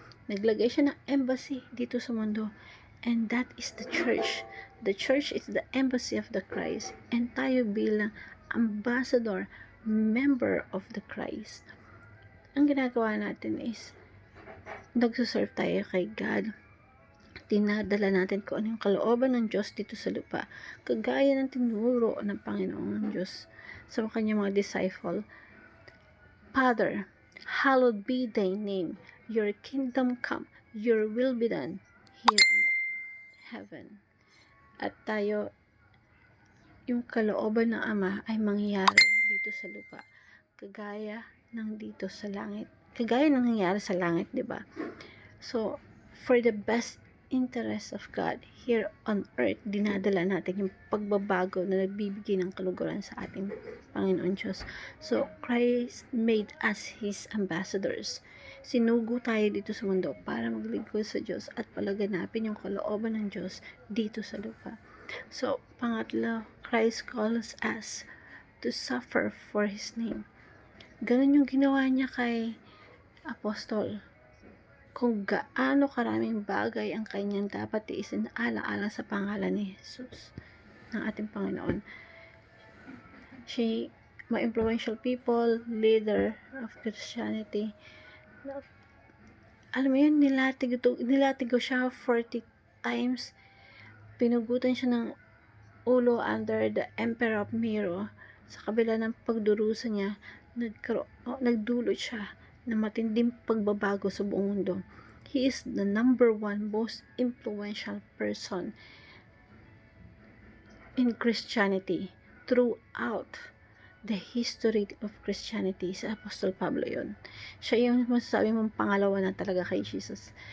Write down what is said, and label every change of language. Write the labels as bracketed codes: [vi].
[tl] Naglagay siya ng embassy dito sa mundo. [en] And that is the church. The church is the embassy of the Christ. And [tl] tayo bilang [en] ambassador, member of the Christ. [tl] Ang ginagawa natin is nagsuserve tayo kay God. Tinadala natin kung ano yung kalooban ng Diyos dito sa lupa. Kagaya ng tinuro ng Panginoong Diyos sa kanyang mga disciple. [en] Father, hallowed be thy name. Your kingdom come. Your will be done here on heaven. [tl] At tayo, yung kalooban ng Ama ay mangyayari dito sa lupa. Kagaya ng dito sa langit. Kagaya ng nangyayari sa langit, di ba? So, [en] for the best interest of God here on earth, [tl] dinadala natin yung pagbabago na nagbibigay ng kaluguran sa ating Panginoon Diyos. [en] So, Christ made us His ambassadors. [tl] Sinugo tayo dito sa mundo para maglingkod sa Diyos at palaganapin yung kalooban ng Diyos dito sa lupa. [en] So, pangatlo, Christ calls us to suffer for His name. [tl] Ganun yung ginawa niya kay Apostol. Kung gaano karaming bagay ang kanyang dapat tiisin alang-alang sa pangalan ni Jesus, ng ating Panginoon. Siya, mga influential people, [en] leader of Christianity, [tl] alam mo yun, nilatigo siya 40 times, pinugutan siya ng ulo under the Emperor of Nero. Sa kabila ng pagdurusa niya, nagdulot siya na matinding pagbabago sa buong mundo. [en] He is the number one most influential person in Christianity throughout the history of Christianity. [tl] Sa Apostol Pablo yun. Siya yung masasabi mong pangalawa na talaga kay Jesus.